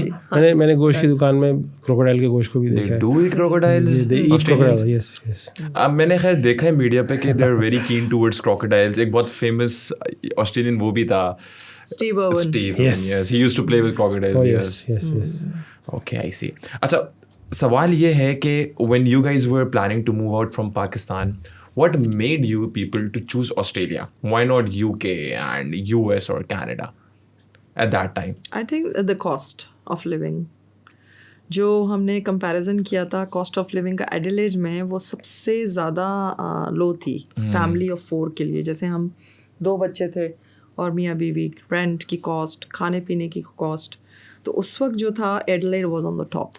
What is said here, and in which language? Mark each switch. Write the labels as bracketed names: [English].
[Urdu] میں نے گوشت کی دکان میں کروکوڈائل کے گوشت کو بھی دیکھا ہے. [English] Do eat crocodile. Yes yes, [Urdu] میں نے خیر دیکھا ہے میڈیا پہ کہ [English] They are very keen towards crocodiles. [Urdu] ایک بہت فیمس آسٹریلین وہ بھی تھا, Steve Arun. [English] Yes, he used to play with crocodiles. Yes yes yes. Okay, I see. [Urdu] اچھا, سوال یہ ہے کہ [English] when you guys were planning to move out from Pakistan, what made you people to choose Australia? Why not UK and US or Canada at that time? I think the cost of living. [Urdu] جو ہم نے comparison کیا تھا cost of living کا Adelaide میں, وہ سب سے زیادہ لو تھی فیملی آف 4 کے لیے. جیسے ہم 2 بچے تھے اور میاں بیوی, رینٹ کی کاسٹ, کھانے پینے کی کاسٹ, تو اس وقت جو تھا [English] Adelaide was on the top.